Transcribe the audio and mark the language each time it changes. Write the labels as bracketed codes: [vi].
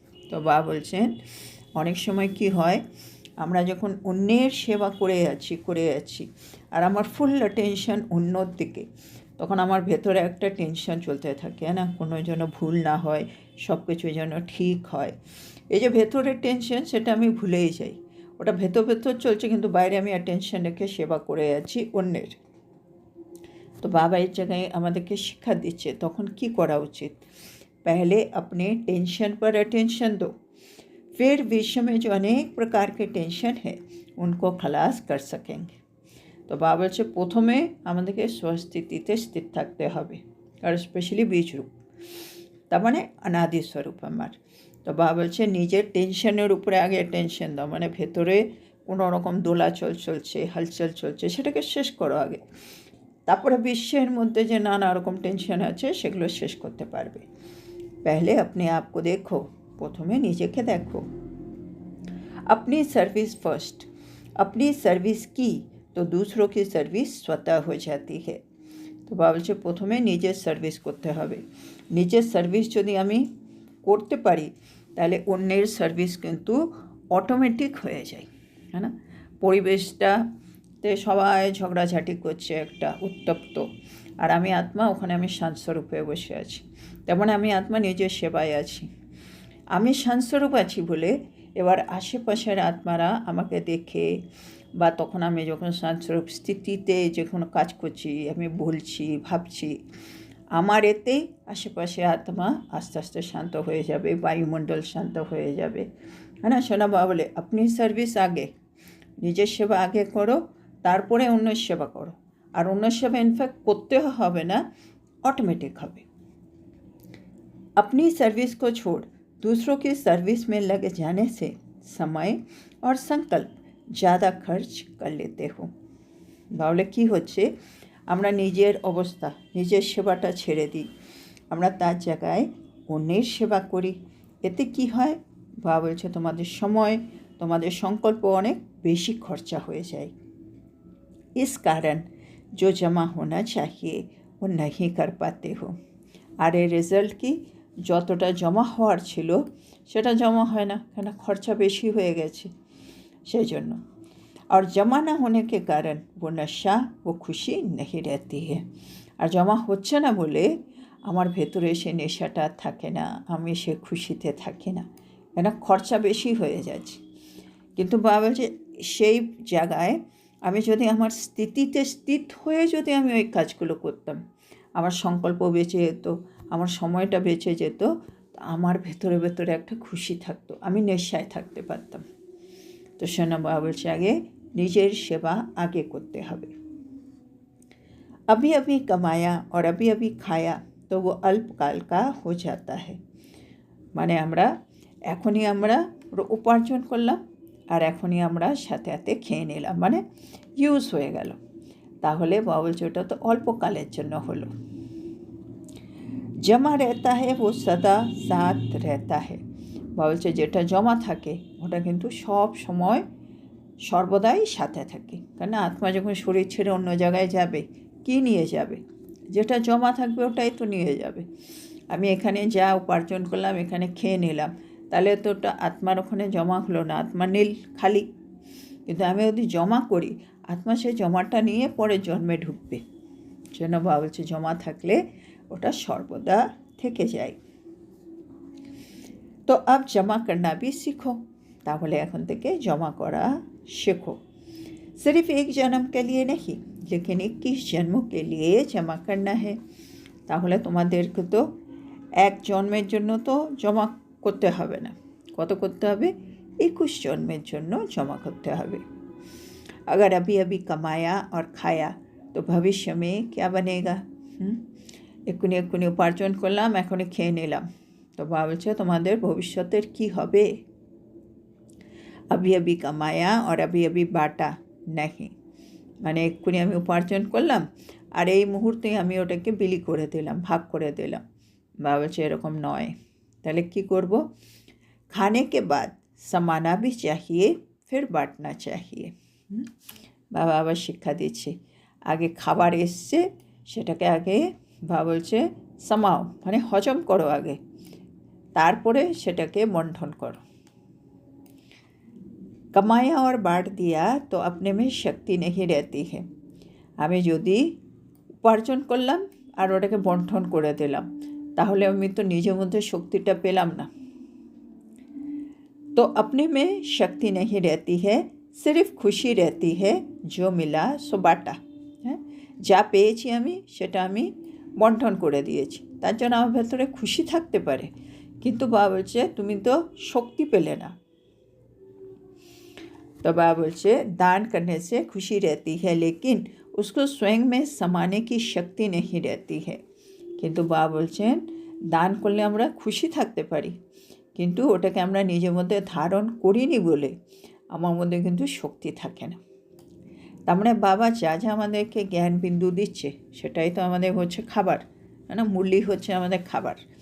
[bn] तो বাবা বলছেন অনেক সময় কি হয়, আমরা যখন অন্যের সেবা করে যাচ্ছি আর আমার ফুল অ্যাটেনশন অন্যর দিকে, তখন আমার ভেতরে একটা টেনশন চলতে থাকে না, কোনো যেন ভুল না হয়, সব কিছু যেন ঠিক হয়। এই যে ভেতরের টেনশন সেটা আমি ভুলেই যাই, ওটা ভেতর চলছে কিন্তু বাইরে আমি অ্যাটেনশন রেখে সেবা করে যাচ্ছি অন্যের। তো বাবা এই জায়গায় আমাদেরকে শিক্ষা দিচ্ছে তখন কি করা উচিত। [hi] पहले अपने टेंशन पर अटेंशन दो, फिर विश्व में जो अनेक प्रकार के टेंशन है उनको खलास कर सकेंगे। [bn] तो বাবা বলছে প্রথমে আমাদেরকে স্বস্তিতে স্থির থাকতে হবে, আর স্পেশালি বীজ রূপ। তার মানে অনাদি স্বরূপ আমার। তো বাবা বলছে নিজের টেনশনের উপরে আগে টেনশন দাও, মানে ভেতরে কোনো রকম দোলাচল চলছে, হালচাল চলছে, সেটাকে শেষ করো আগে, তারপরে বিশ্বের মধ্যে যে নানা রকম টেনশন আছে সেগুলো শেষ করতে পারবে। [hi] पहले अपने आप को देखो, [bn] প্রথমে নিজেকে দেখো। [hi] अपनी सर्विस फर्स्ट, अपनी सर्विस की तो दूसरों की सर्विस स्वतः हो जाती है। [bn] তো বাবা বলছে প্রথমে নিজের সার্ভিস করতে হবে। নিজের সার্ভিস যদি আমি করতে পারি তাহলে অন্যের সার্ভিস কিন্তু অটোমেটিক হয়ে যায়, হ্যাঁ না? পরিবেশটাতে সবাই ঝগড়াঝাটি করছে, একটা উত্তপ্ত, আর আমি আত্মা ওখানে আমি শান্তস্বরূপ হয়ে বসে আছি। তেমন আমি আত্মা নিজের সেবায় আছি। আমি শান্তস্বরূপ আছি বলে এবার আশেপাশের আত্মারা আমাকে দেখে, বা তখন আমি যখন শান্তস্বরূপ স্থিতিতে যখন কাজ করছি, আমি বলছি, ভাবছি, আমার এতেই আশেপাশে আত্মা আস্তে আস্তে শান্ত হয়ে যাবে, বায়ুমণ্ডল শান্ত হয়ে যাবে, হ্যাঁ না? সোনা বাবা বলে আপনি সার্ভিস আগে, নিজের সেবা আগে করো, তারপরে অন্যের সেবা করো। আর অন্যের সেবা ইনফ্যাক্ট করতে হবে না, ऑटोमेटिक হবে। [hi] अपनी सर्विस को छोड़ दूसरों की सर्विस में लगे जाने से समय और संकल्प ज़्यादा खर्च कर लेते हो। [bn] তাহলে কি হচ্ছে, আমরা নিজের অবস্থা, নিজের সেবাটা ছেড়ে দিই, আমরা তার জায়গায় অন্যের সেবা করি। এতে কি হয়, বাবা বলছে তোমাদের সময়, তোমাদের সংকল্প অনেক বেশি খরচা হয়ে যায়। [hi] इस कारण जो जमा होना चाहिए वो नहीं कर पाते हो। [bn] আর এর রেজাল্ট কি, যতটা জমা হওয়ার ছিল সেটা জমা হয় না, কেন খরচা বেশি হয়ে গেছে সেই জন্য। [hi] और जमा ना होने के कारण वो नशा वो खुशी नहीं रहती है। [bn] আর জমা হচ্ছে না বলে আমার ভেতরে সে নেশাটা থাকে না, আমি সে খুশিতে থাকি না, কেন খরচা বেশি হয়ে যাচ্ছে। কিন্তু বাবা বলছে সেই জায়গায় আমি যদি আমার স্থিতিতে স্থিত হয়ে যদি আমি ওই কাজগুলো করতাম, আমার সংকল্প বেঁচে যেত, আমার সময়টা বেঁচে যেত, আমার ভেতরে ভেতরে একটা খুশি থাকতো, আমি নেশায় থাকতে পারতাম। তো সোনা বাবা বলছে আগে নিজের সেবা আগে করতে হবে। [hi] अभी अभी कमाया और अभी अभी खाया तो वो अल्पकाल का हो जाता है। [bn] মানে আমরা এখনই আমরা উপার্জন করলাম আর এখনই আমরা সাথে সাথে খেয়ে নিলাম, মানে ইউজ হয়ে গেল, তাহলে বাবা বলছে ওটা তো অল্পকালের জন্য হলো। [hi] জমা रहता है वो सदा साथ रहता है। [bn] বাবা বলছে যেটা জমা থাকে ওটা কিন্তু সব সময় সর্বদাই সাথে থাকে, কেন আত্মা যখন শরীর ছেড়ে অন্য জায়গায় যাবে, কি নিয়ে যাবে? যেটা জমা থাকবে ওটাই তো নিয়ে যাবে। আমি এখানে যা উপার্জন করলাম, এখানে খেয়ে নিলাম, তাহলে তো ওটা আত্মার ওখানে জমা হলো না, আত্মা নীল খালি। কিন্তু আমি যদি জমা করি, আত্মা সে জমাটা নিয়ে পরে জন্মে ঢুকবে। জন্য বাবা বলছে জমা থাকলে ওটা সর্বদা থেকে যায়। [hi] তো আব জমা করনা ভি শিখো, [bn] তাহলে এখন থেকে জমা করা শেখো। [hi] सिर्फ एक जन्म के लिए नहीं लेकिन 21 जन्मों के लिए जमा करना है। [bn] তাহলে তোমাদেরকে তো এক জন্মের জন্য তো জমা করতে হবে না, কত করতে হবে? 21 জন্মের জন্য জমা করতে হবে। [hi] अगर अभी अभी कमाया और खाया तो भविष्य में क्या बनेगा। [bn] এক্ষুনি এক্ষুনি উপার্জন করলাম, এখনই খেয়ে নিলাম, তো বাবা বলছে তোমাদের ভবিষ্যতের কি হবে। [hi] अभी अभी कमाया और अभी अभी बाटा नहीं, [bn] মানে এক্ষুনি আমি উপার্জন করলাম আর এই মুহূর্তে আমি ওটাকে বিলি করে দিলাম, ভাগ করে দিলাম। বাবা বলছে এরকম নয়, তাহলে কি করব? [hi] खाने के बाद समाना भी चाहिए फिर बांटना चाहिए। [bn] বাবা আবার শিক্ষা দিচ্ছে, আগে খাবার এসছে সেটাকে আগে বাবা বলছে সামাও, মানে হজম করো আগে, তারপরে সেটাকে বন্টন করো। [hi] कमाया और बांट दिया तो अपने में शक्ति नहीं रहती है। [bn] আমি যদি উপার্জন করলাম আর ওটাকে বন্টন করে দিলাম, তাহলে আমি তো নিজের মধ্যে শক্তিটা পেলাম না। [hi] तो अपने में शक्ति नहीं रहती है, सिर्फ खुशी रहती है जो मिला सो बाटा। [bn] হ্যাঁ, যা পেয়েছি আমি সেটা আমি বন্টন করে দিয়েছি, তার জন্য আমার ভেতরে খুশি থাকতে পারে, কিন্তু বাবা বলছে তুমি তো শক্তি পেলে না। [hi] तो बाबा बोलছে दान करने से खुशी रहती है लेकिन उसको स्वयं में समाने की शक्ति नहीं रहती है। [bn] কিন্তু বাবা বলছেন দান করলে আমরা খুশি থাকতে পারি, কিন্তু ওটাকে আমরা নিজের মধ্যে ধারণ করিনি বলে আমার মধ্যে কিন্তু শক্তি থাকে না। তার মানে বাবা যা যা আমাদেরকে জ্ঞান বিন্দু দিচ্ছে সেটাই তো আমাদের হচ্ছে খাবার, না মুরলি হচ্ছে আমাদের খাবার।